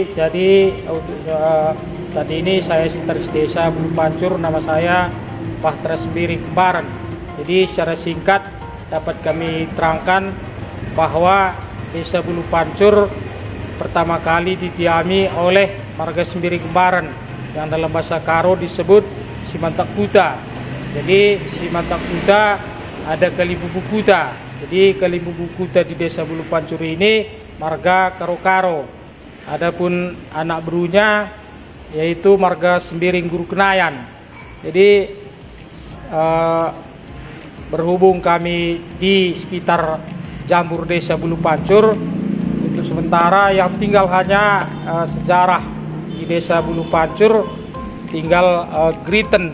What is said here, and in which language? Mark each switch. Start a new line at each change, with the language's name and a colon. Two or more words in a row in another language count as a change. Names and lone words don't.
Indonesian: Jadi saat ini saya Sekretaris Desa Bulu Pancur, nama saya Bahtera Sembiring Kembaran. Jadi secara singkat dapat kami terangkan bahwa Desa Bulu Pancur pertama kali didiami oleh marga Sembiring Kembaran yang dalam bahasa Karo disebut Simantak Kuta. Jadi Simantak Kuta ada Kalibubu Kuta. Jadi Kalibubu Kuta di Desa Bulu Pancur ini marga Karo-Karo. Adapun anak berunya yaitu marga Sembiring Guru Kenayan. Jadi berhubung kami di sekitar Jambur Desa Bulu Pancur, untuk sementara yang tinggal hanya sejarah di Desa Bulu Pancur, tinggal Griten.